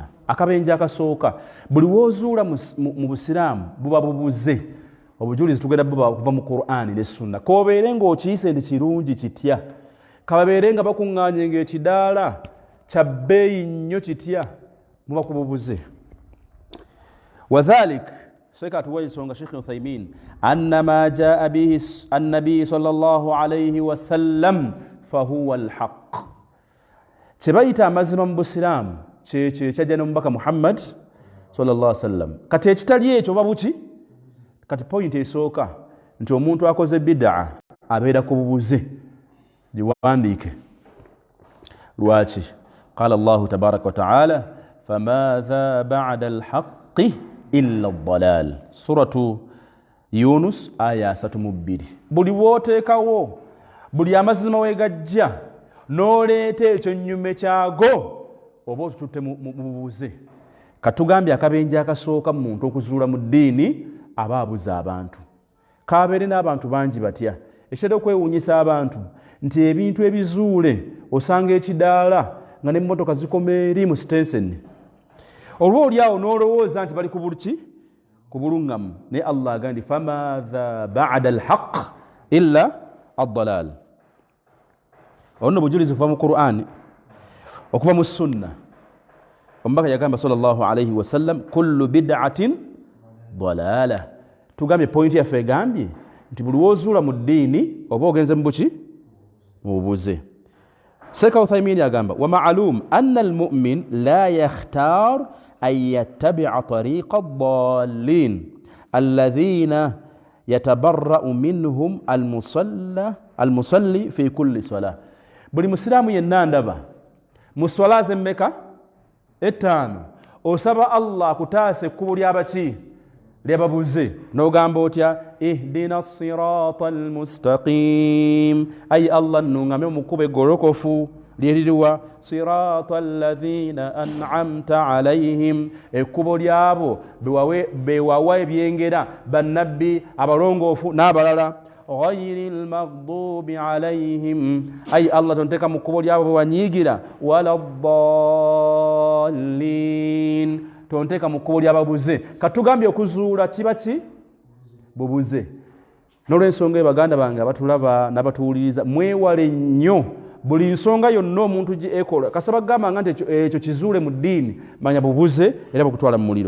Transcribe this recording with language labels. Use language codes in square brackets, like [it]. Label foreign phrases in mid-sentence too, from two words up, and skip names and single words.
[lg] Akabenje akasooka, buli woozuula mu busiraamu buba bubuze, obujulizi tugenda buba kuva mu Qur'ani ne sunna. Kobeere ng'okiyise ndi kirungi kitya, kababeere nga bakuŋŋaanye ng'ekidaala kya bbeeyi nnyo kitya, muba kububuze. [ar] Wadhalik, [lg] Sheikh atuwa ensonga Sheikh Uthaymin, [ar] أن ما جاء به النبي صلى الله عليه وسلم فهو الحق. [lg] Kye bayita amazima mu busiraamu kyekyo ekyajja n'omubaka Muhammad [ar] صلى الله عليه وسلم. [lg] Kati ekitali ekyo oba buki? Kati point esooka nti omuntu akoze bid'a abeera ku bubuze. Giwandiike. Lwaki? [ar] قال الله تبارك وتعالى فماذا بعد الحق إلا الضلال. سورة يونس آية 32. [lg] Buli wooteekawo, buli amazima wegajja n'oleeta ekyo nnyume kyago, oba otututte mu bubuze. Katugambye akabenje akasooka mu muntu okuzuula mu ddiini aba abuza abantu. Kabeere n'abantu bangi batya, ekitera okwewuunyisa abantu nti ebintu ebizuule osanga ekidaala nga n'emmotoka zikoma eri mu sitenseni. Olwo oli awo n'olowooza nti bali ku bulki ku buluŋŋamu, naye Allah agamba [ar] فماذا بعد الحق إلا الضلال. [lg] Ono bujulizi kuva mu Qur'ani, okuva mu sunna. Omubaka yagamba [ar] صلى الله عليه وسلم, كل بدعة ضلالة. [lg] Tugambye point yaffe egambye nti buli woozuula mu ddiini oba ogenze mu buki mu bubuze. [ar] Sheikh Uthaymin yagamba ومعلوم أن المؤمن لا يختار أن يتبع طريقة الضالين الذين يتبرأ منهم المصلي في كل صلاة. [lg] Buli musiraamu yenna ndaba mu swala zemmeka 5 osaba Allah kutaasa ekkubo ly'abaki lyababuze, n'ogamba otya [ar] اهدنا الصراط المستقيم, [lg] ayi Allah nnuŋŋame mu kkubo eggolokofu. lyeriruwa [ar] صراط الذين أنعمت عليهم [lg] ekkubo lyabo bewawa ebyengera bannabbi abalongoofu n'abalala [ar] غير المغضوب عليهم [lg] ay Allah tonteka mu kkubo lyabo bewanyiigira wala ddallin tonteka mu kkubo lyababuze katugambye okuzuula kiba ki bubuze n'olw'ensonga baganda bange abatulaba n'abatuwuliriza mwewale nnyo buli nsonga yonna omuntu gyekola kasaba gamba nga nti ekyo kizuule mu ddiini manya bubuze era bukutwala mu muliro.